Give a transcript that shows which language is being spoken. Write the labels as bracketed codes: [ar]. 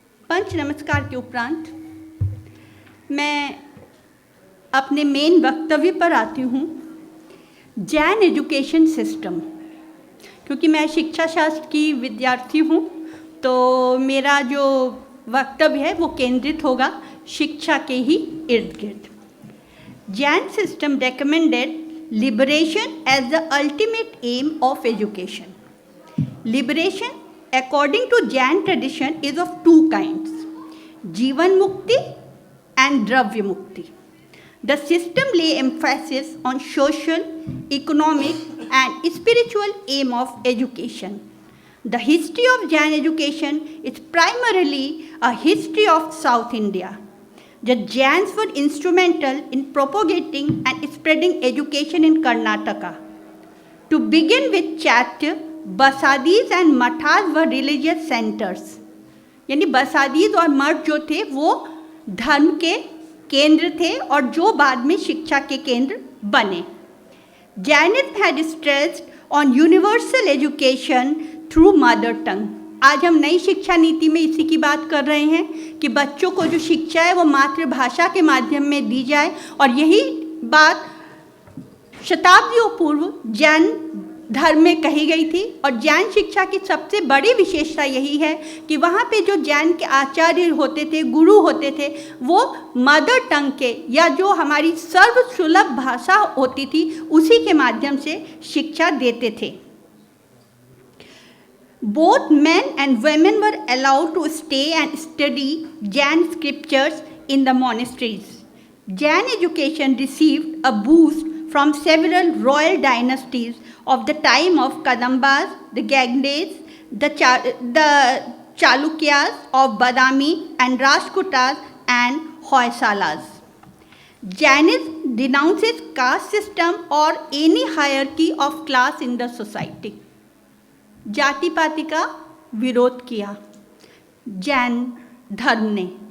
[hi] पंच नमस्कार के उपरांत मैं अपने मेन वक्तव्य पर आती हूँ। जैन एजुकेशन सिस्टम, क्योंकि मैं शिक्षा शास्त्र की विद्यार्थी हूँ तो मेरा जो वक्तव्य है वो केंद्रित होगा शिक्षा के ही इर्द गिर्द। [en] Jain system recommended liberation as the ultimate aim of education. Liberation, according to Jain tradition, is of two kinds: jivan mukti and dravya mukti. The system lay emphasis on social, economic, and spiritual aim of education. The history of Jain education is primarily a history of South India. The Jains were instrumental in propagating and spreading education in Karnataka. To begin with, Chaitya, Basadis and Mathas were religious centers. [hi] यानी बसादीज और मठ जो थे वो धर्म के केंद्र थे और जो बाद में शिक्षा के केंद्र बने। [en] Jainism had stressed on universal education through mother tongue. [hi] आज हम नई शिक्षा नीति में इसी की बात कर रहे हैं कि बच्चों को जो शिक्षा है वो मातृभाषा के माध्यम में दी जाए, और यही बात शताब्दियों पूर्व जैन धर्म में कही गई थी। और जैन शिक्षा की सबसे बड़ी विशेषता यही है कि वहाँ पे जो जैन के आचार्य होते थे, गुरु होते थे, वो मदर टंग के या जो हमारी सर्वसुलभ भाषा होती थी उसी के माध्यम से शिक्षा देते थे। [en] Both men and women were allowed to stay and study Jain scriptures in the monasteries. Jain education received a boost from several royal dynasties of the time of Kadambas, the Gangdes, the Chalukyas of Badami, and Rashtrakutas and Hoysalas. Jainism denounces caste system or any hierarchy of class in the society. [hi] जाति पाति का विरोध किया जैन धर्म ने।